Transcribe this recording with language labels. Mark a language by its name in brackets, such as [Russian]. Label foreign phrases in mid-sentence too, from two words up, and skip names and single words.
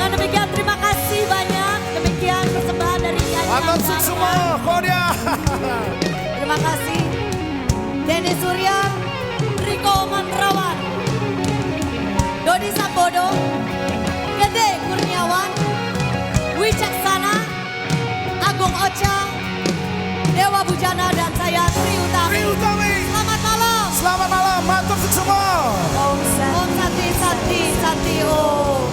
[Indonesian] Sekian terima kasih banyak. Demikian persembahan dari nyanyian Matur Dharma. semua, Kodia. Terima kasih. Denny Surya, Riko Mantrawan, Dodi Sambodo, Gede Kurniawan, Wicaksana, Agung Ocha, Dewa Bujana dan saya Tri Utami. Tri Utami. Selamat malam. Selamat malam, matur semua. [Sanskrit] Om Santi Santi Santi Om.